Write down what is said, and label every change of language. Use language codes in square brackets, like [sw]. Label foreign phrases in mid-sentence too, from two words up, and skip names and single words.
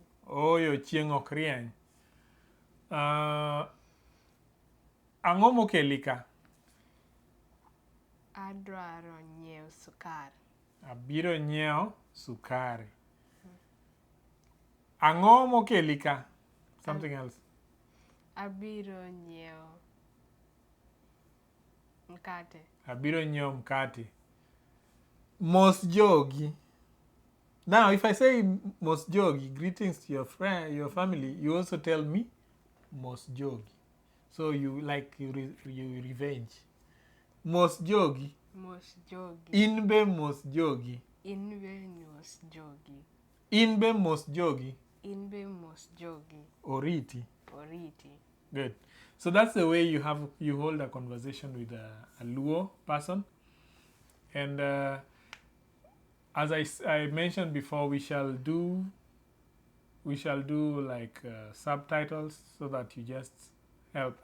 [luo] Oyo, chieng' ok rieny. Ang'o mokeli ka? Adwaro nyiewo sukari. Abiro nyiewo sukari. Ang'o mokeli ka? [en] Something else. [luo] Abiro nyiewo mkate. Abiro nyiewo mkate. Mos jogi. [en] Now, if I say [luo] mos jogi, [en] greetings to your friend, your family, you also tell me [luo] mos jogi. [en] So you revenge. [luo] Mos jogi. Mos jogi. Inbe mos jogi. Inbe mos jogi. Inbe mos jogi. Inbe mos jogi. Oriti. Oriti. [en] Good. So that's the way you hold a conversation with a Luo person. And as I mentioned before, we shall do like subtitles so that you just help.